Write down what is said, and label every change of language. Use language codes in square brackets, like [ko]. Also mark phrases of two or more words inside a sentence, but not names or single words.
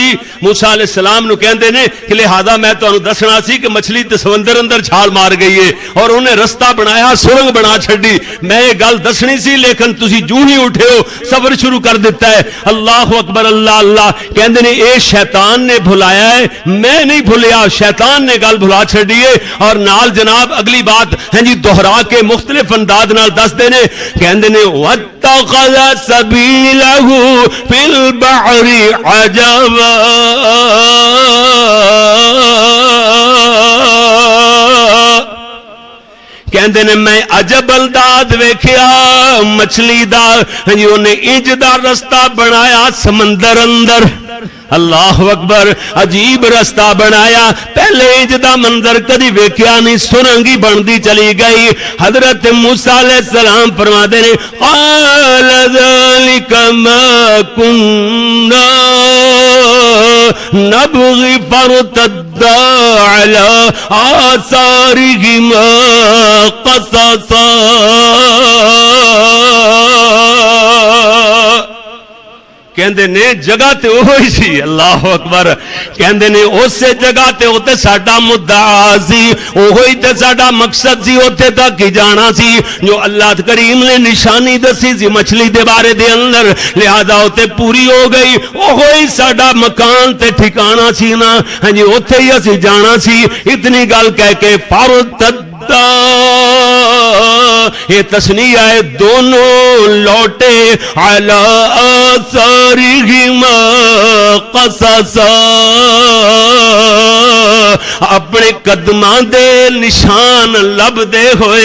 [pa] موسیٰ علیہ السلام نو کہندے نے کہ لہذا میں تانوں دسنا سی کہ مچھلی تے سمندر اندر چھال مار گئی ہے اور انہیں رستہ بنایا سرنگ بنا چھڈی میں یہ گل دسنی سی لیکن تسی جو ہی اٹھے ہو سفر شروع کر دیتا ہے. [ar] اللہ اکبر اللہ اللہ. [pa] کہندے نے اے شیطان نے بھلایا ہے میں نہیں بھولیا شیطان نے گل بھلا چھڈی ہے. اور نال جناب اگلی بات جی دہرا کے مختلف انداز نال دس دینے کہندے نے واتخذ سبیلہ فی البحر عجبا. کہندے نے میں عجب انداز ویکھیا مچھلی دا انہیں انج دا رستہ بنایا سمندر اندر. [ar] اللہ اکبر. [pa] عجیب رستہ بنایا پہلے انج دا منظر کدی ویکھیا نہیں سرنگی بندی چلی گئی. [ur] حضرت موسیٰ علیہ السلام فرماتے ہیں [ar] قال ذلك ما كنا نبغي فارتدا على آثارهما قصصا. [pa] کہندے نے جگہ تے وہی سی. [ar] اللہ اکبر. [pa] کہندے نے اس جگہ تے اوتے ساڈا مدعا سی وہی تے ساڈا مقصد سی اوتے تک ہی جانا سی جو اللہ کریم نے نشانی دسی سی مچھلی دے بارے دے اندر لہذا اوتے پوری ہو گئی وہی ساڈا مکان تے ٹھکانہ سی نا ہاں جی اوتے ہی اسی جانا سی. اتنی گل کہہ کے فارتد یہ تسنیہ ہے دونوں لوٹے [ar] علی آثارہما قصصا [pa] اپنے قدماں دے نشان لب دے ہوئے.